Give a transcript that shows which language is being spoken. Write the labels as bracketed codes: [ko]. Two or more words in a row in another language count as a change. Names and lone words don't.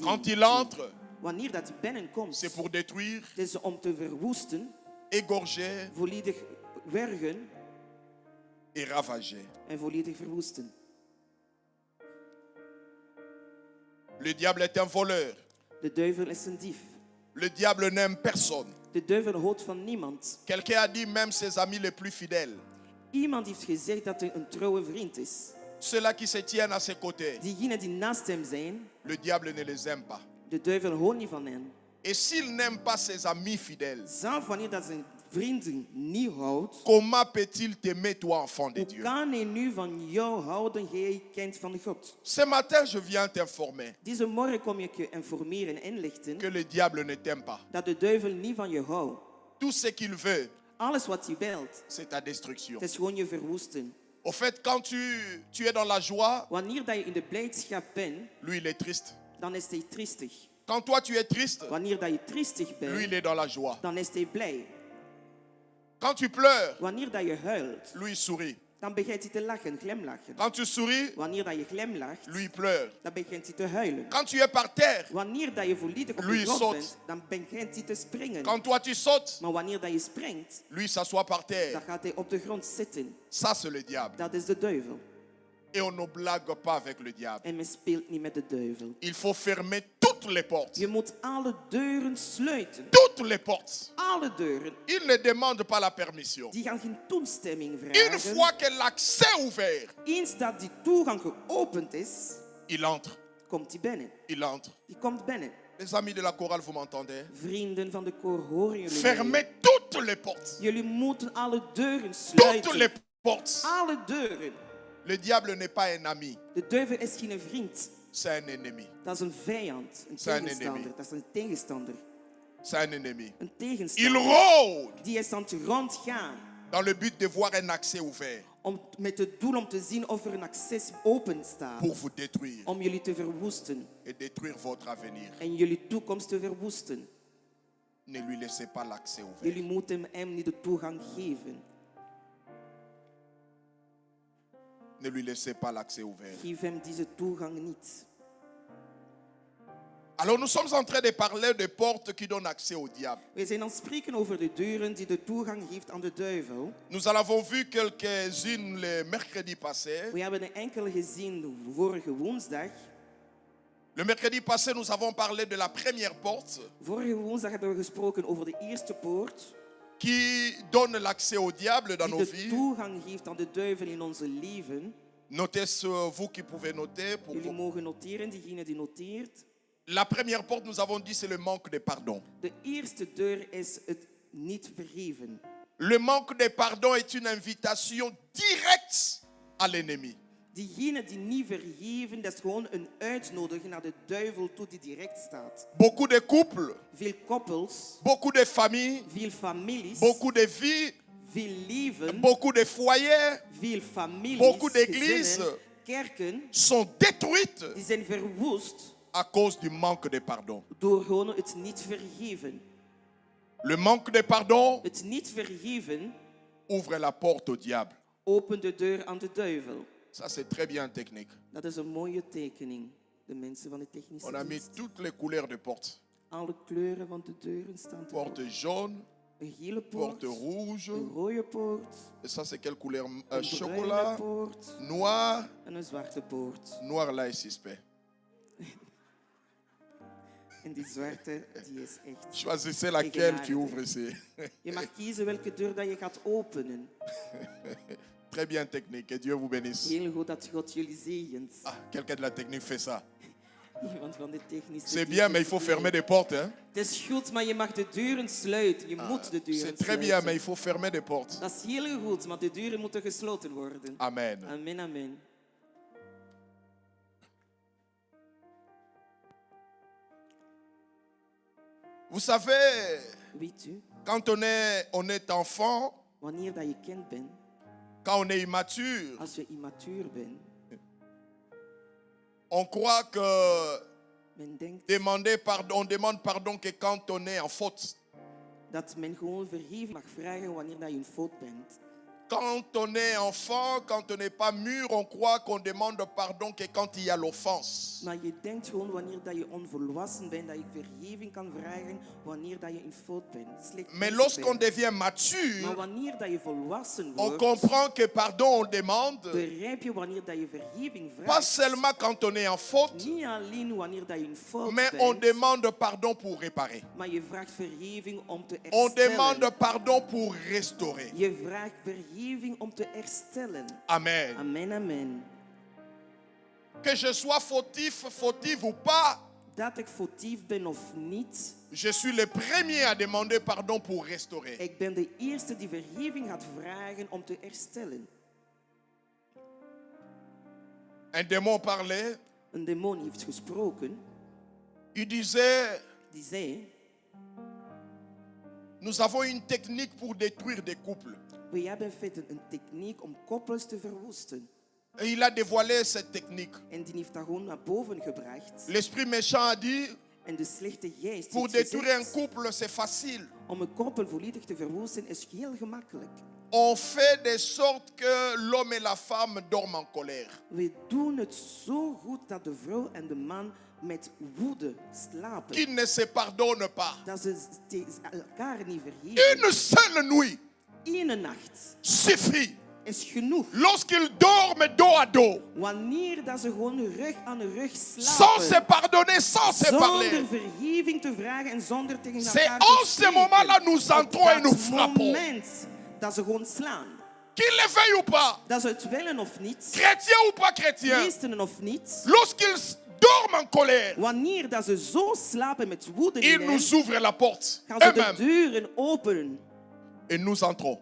[fr] Quand il entre, [nl] Wanneer dat hij binnenkomt, [fr] c'est pour détruire, [nl] het is om te verwoesten, [fr] égorger [nl] volledig wergen [fr] et ravager. [nl] en volledig verwoesten. [fr] Le diable est un voleur. [nl] De duivel is een dief. [fr] Le diable n'aime personne. [nl] De duivel houdt van niemand. [fr] Quelqu'un a dit même ses amis les plus fidèles. [nl] Iemand heeft gezegd dat hij een trouwe vriend is. [fr] Ceux-là qui se tiennent à ses côtés, [nl] Diegenen die naast hem zijn, [fr] le diable ne les aime pas. [nl] de duivel houdt niet van hen. [fr] Et s'il n'aime pas ses amis fidèles, [nl] Zelf wanneer dat zijn vrienden niet houdt, [fr] comment peut-il t'aimer, toi, enfant de [nl] hoe [fr] Dieu? [nl] kan hij nu van jou houden, jij kind van God? [fr] Ce matin, je viens t'informer [nl] Deze morgen kom ik je informeren en inlichten [fr] que le diable ne t'aime pas. [nl] dat de duivel niet van je houdt. [fr] Tout ce qu'il veut, [nl] Alles wat hij wilt, [fr] c'est ta destruction. [nl] het is gewoon je verwoesten. [fr] Au fait, quand tu es dans la joie, [nl] Wanneer dat je in de blijdschap bent, [fr] lui, il est triste. [nl] dan is hij triestig. [fr] Quand toi, tu es triste, [nl] Wanneer dat je triestig [fr] lui, il [nl] bent, [fr] est dans la joie. [nl] dan is hij blij. [fr] Quand tu pleures, [nl] Wanneer dat je huilt, [fr] lui, il sourit. [nl] dan begint hij te lachen, glimlachen. [fr] Quand tu souris, [nl] Wanneer dat je glimlacht, [fr] lui, il pleure. [nl] dan begint hij te huilen. [fr] Quand tu es par terre, [nl] Wanneer dat je volledig op [fr] Lui [nl] de grond [fr] saute. [nl] bent, dan begint hij te springen. [fr] quand toi, tu sautes, [nl] Maar wanneer dat je springt, [fr] lui, s'assoit par [nl] dan [fr] terre. [nl] gaat hij op de grond zitten. [fr] Ça, c'est le diable. [nl] Dat is de duivel. [fr] Et on ne blague pas avec le diable. [nl] En men speelt niet met de duivel. [fr] Il faut fermer toutes les portes. [nl] Je moet alle deuren sluiten. [fr] Toutes les portes. [nl] Alle deuren. [fr] Il ne demande pas la permission. [nl] Die gaan geen toestemming [fr] Une [nl] vragen. [fr] fois que l'accès est ouvert, [nl] Eens dat die toegang geopend is, [fr] il entre. [nl] komt hij binnen. [fr] Il entre. [nl] Die komt binnen. [fr] Les amis de la chorale, vous m'entendez? [nl] Vrienden van de koor, horen jullie [fr] Fermez [nl] mij? [fr] toutes les portes. [nl] Jullie moeten alle deuren [fr] Toutes les [nl] sluiten. [fr] portes. [nl] Alle deuren. [fr] Le diable n'est pas un ami, [nl] De duivel is geen vriend. [fr] c'est un ennemi. [nl] Dat is een vijand. Een Zijn tegenstander. enemy. Dat is een tegenstander. [fr] C'est un ennemi. [nl] Een [fr] Il [nl] tegenstander. [fr] rôde [nl] Die is aan het rondgaan. [fr] dans le but de voir un accès ouvert [nl] Met het doel om te zien of er een access open staat. [fr] pour vous détruire [nl] Om jullie te verwoesten. [fr] et détruire votre avenir. [nl] En jullie toekomst te verwoesten. [fr] Ne lui laissez pas l'accès ouvert. [nl] Jullie moeten hem niet de toegang geven. [fr] Ne lui laissez pas l'accès ouvert. [nl] Geef hem deze toegang niet. [fr] Alors nous sommes en train de parler de portes qui donnent accès au diable. [nl] Wij zijn aan het spreken over de deuren die de toegang geeft aan de duivel. [fr] Nous en avons vu quelques-unes le mercredi passé. [nl] We hebben er enkele gezien vorige woensdag. [fr] Le mercredi passé, nous avons parlé de la première porte [nl] Vorige woensdag hebben we gesproken over de eerste poort. [fr] qui donne l'accès au diable dans [nl] Die [fr] nos [nl] de [fr] vies. [nl] toegang geeft aan de duivel in onze leven. [fr] Notez vous qui pouvez noter. [nl] Jullie mogen noteren, diegene die noteert. [fr] La première porte, nous avons dit, c'est le manque de pardon. [nl] De eerste deur is het niet vergeven. [fr] Le manque de pardon est une invitation directe à l'ennemi. [nl] Diegene die niet vergeven, dat is gewoon een uitnodiging naar de duivel toe die direct staat. [fr] Beaucoup de couples, [nl] Veel koppels, [fr] beaucoup de familles, [nl] veel families, [fr] beaucoup de vies, [nl] veel leven, [fr] beaucoup de foyers [nl] veel families, [fr] beaucoup d'églises [nl] gezinnen, kerken, [fr] sont détruites [nl] die zijn verwoest [fr] à cause du manque de pardon. [nl] door gewoon het niet vergeven. [fr] Le manque de pardon [nl] Het niet vergeven [fr] ouvre la porte au diable. [nl] opent de deur aan de duivel. [fr] Ça, c'est très bien technique. [nl] Dat is een mooie tekening. De mensen van de technische [fr] On a mis [nl] dienst. [fr] toutes les couleurs de portes. [nl] Alle kleuren van de deuren staan te [fr] Porte jaune, [nl] Een gele poort, [fr] porte rouge. [nl] een rode poort, [fr] Et ça, c'est quelle couleur? [nl] een bruine [fr] Chocolat, [nl] poort [fr] noir. [nl] en een zwarte poort. [fr] Noir là est suspect. [nl] En die zwarte, die is echt... [fr] Choisissez laquelle qui ouvre ici. [nl] Je mag kiezen welke deur dat je gaat openen. [fr] Très bien technique. Que Dieu vous bénisse. [nl] Heel goed dat God jullie zegent. [fr] Ah, quelqu'un de la technique fait ça. [nl] Iemand van de technische [fr] C'est [nl] dienst [fr] bien, mais il [nl] is [fr] faut [nl] blij. [fr] fermer des portes. Hein? [nl] Het is goed, maar je mag de deuren sluiten. Je moet de deuren [fr] C'est très [nl] sluiten. [fr] bien, mais il faut fermer des portes. [nl] Dat is heel goed, maar de deuren moeten gesloten worden. [fr] Amen. [nl] Amen, amen. [fr] Vous savez, [nl] Weet u, [fr] quand on est enfant, [nl] wanneer dat je kind bent, [fr] quand on est immature, [nl] als je immatuur bent, [fr] on croit que [nl] men denkt [fr] on demande pardon que quand on est en faute. [nl] dat men gewoon vergeving mag vragen wanneer dat je een fout bent. [fr] Quand on est enfant, quand on n'est pas mûr, on croit qu'on demande pardon que quand il y a l'offense. [nl] Maar je denkt gewoon wanneer dat je onvolwassen bent, dat je vergeving kan vragen wanneer dat je een fout bent. Slecht [fr] Mais [nl] bezig [fr] lorsqu'on [nl] bent. [fr] devient [nl] Maar [fr] mature, [nl] wanneer dat je volwassen [fr] on [nl] wordt, [fr] comprend que pardon on demande, [nl] begrijp je wanneer dat je vergeving [fr] pas [nl] vraagt. [fr] seulement quand on est en faute, [nl] Niet alleen wanneer dat je een fout [fr] mais [nl] bent, [fr] on demande pardon pour réparer. [nl] maar je vraagt vergeving om te [fr] On [nl] herstellen. [fr] demande pardon pour restaurer. [nl] Je vraagt vergeving om te herstellen. [fr] Amen. [nl] Amen, amen. [fr] Que je sois fautif ou pas, [nl] Dat ik foutief ben of niet, [fr] je suis le premier à demander pardon pour restaurer. [nl] ik ben de eerste die vergeving gaat vragen om te herstellen. [fr] Un démon parlait, [nl] Een demon heeft gesproken, [fr] il disait, [nl] die zei, [fr] nous avons une technique pour détruire des couples. [nl] we hebben in feite een techniek om koppels te verwoesten. [fr] Et il a dévoilé cette technique. [nl] En die heeft dat gewoon naar boven gebracht. [fr] L'esprit méchant a dit, [nl] En de slechte geest [fr] pour [nl] heeft [fr] détruire un [nl] gezegd, [fr] couple, c'est facile. [nl] om een koppel volledig te verwoesten is heel gemakkelijk. [fr] On fait de sorte que l'homme et la femme dorment en colère. [nl] We doen het zo goed dat de vrouw en de man met woede slapen. [fr] Qu'ils ne se pardonnent pas. [nl] Dat ze elkaar niet vergeven. [fr] Une seule nuit [nl] Eén nacht [fr] suffit. [nl] is genoeg. [fr] Lorsqu'ils dorment dos à dos, [nl] Wanneer dat ze gewoon rug aan rug [fr] sans se [nl] slapen. [fr] pardonner, sans se parler. [nl] Zonder vergeving te vragen en zonder tegen [fr] C'est [nl] elkaar [fr] en [nl] te [fr] ce [nl] spreken. [fr] moment-là nous entrons et [nl] Op [fr] nous [nl] dat [fr] frappons. [nl] moment dat ze gewoon slaan. [fr] Qu'ils le veuillent ou pas, [nl] Dat ze het willen of niet. [fr] chrétiens ou pas chrétiens, [nl] Christenen of niet. [fr] lorsqu'ils dorment en colère, [nl] Wanneer dat ze zo slapen met woede [fr] ils [nl] in [fr] nous [nl] hen, [fr] ouvrent la porte [nl] gaan ze de [fr] eux-mêmes [nl] deuren openen. [fr] et nous entrons,